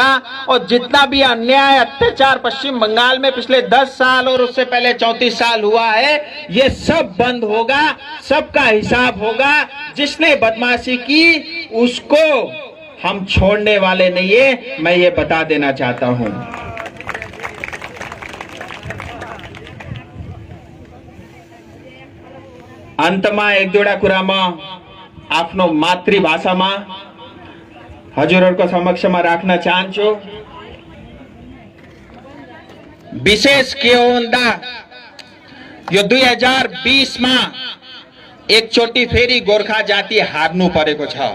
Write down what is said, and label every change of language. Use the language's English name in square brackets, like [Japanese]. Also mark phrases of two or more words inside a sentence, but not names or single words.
[Hindi] और जितना भी अन्याय अत्याचार पश्चिम बंगाल में पिछले 10 साल और उससे पहले 34 साल हुआ है, ये सब बंद होगा, सबका हिसाब होगा। जिसने बदमाशी की उसको हम छोड़ने वाले नहीं है, मैं ये बता देना चाहता हूं। [Nepali] अंतमा एक जोड़ा कुरामा आफ्नो मातृभाषामा हजुरहरुको समक्षमा राख्न चाहन्छु। विशेष के हो भन्दा यो 2020 मा एकचोटि फेरि गोर्खा जाति हार्नु परेको छ।